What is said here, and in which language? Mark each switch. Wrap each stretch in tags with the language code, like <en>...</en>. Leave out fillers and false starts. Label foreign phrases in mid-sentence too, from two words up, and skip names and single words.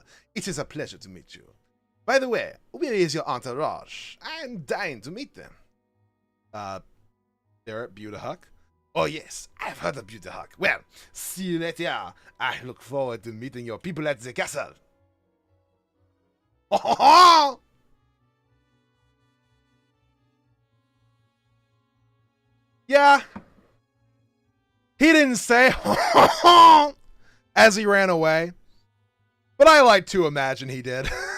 <en>It is a pleasure to meet you. By the way, where is your entourage? I'm dying to meet them. They're at Beautyhuck. Oh yes, I've heard of Beautyhuck. Well, see you later. I look forward to meeting your people at the castle. Oh, ho, ho! Yeah. He didn't say as he ran away, but I like to imagine he did.</en>